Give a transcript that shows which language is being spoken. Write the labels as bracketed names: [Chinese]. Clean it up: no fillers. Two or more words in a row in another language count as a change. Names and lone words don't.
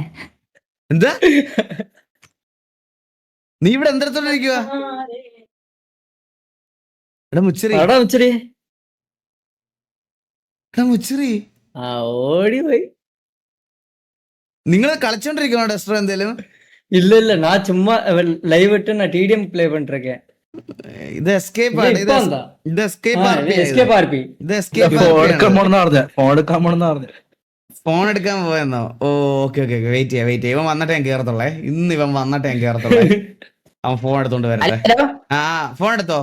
[Malayalam] എന്താ നീ ഇവിടെ എന്തെടുത്തോണ്ടിരിക്കുക? എടാ മുച്ചിരി, എടാ ഉച്ചരി എടാ മുച്ചിരി, ആ ഓടി പോയി. നിങ്ങൾ കളിച്ചോണ്ടിരിക്കണോ ഡസ്റ്റർ എന്തേലും? [Tamil] இல்ல நான் சும்மா லைவ் விட்டு நான் டிடிஎம் ப்ளே பண்ணிட்டு இருக்கேன். [Malayalam] ഇത് എസ്കേപ്പ് ആണ്. ഇപ്പൊ എന്താ? ഇത് എസ്കേപ്പ് എസ്കേപ്പ് ആർപി. ഇത് എസ്കേപ്പ് ഫോൺ എടുക്കാൻ പോണെന്ന്. ഫോൺ എടുക്കാൻ പോയെന്നോ? ഓ ഓക്കെ ഓക്കെ വെയിറ്റ് ചെയ്യാം. ഇവൻ വന്നിട്ട് ഞാൻ കേറത്തുള്ളേ. ഇന്ന് ഇവൻ വന്നിട്ട് ഞാൻ കേറത്തുള്ളേ. അവൻ ഫോൺ എടുത്തോണ്ട് വരട്ടെ. ഹലോ ആ ഫോൺ എടുത്തോ?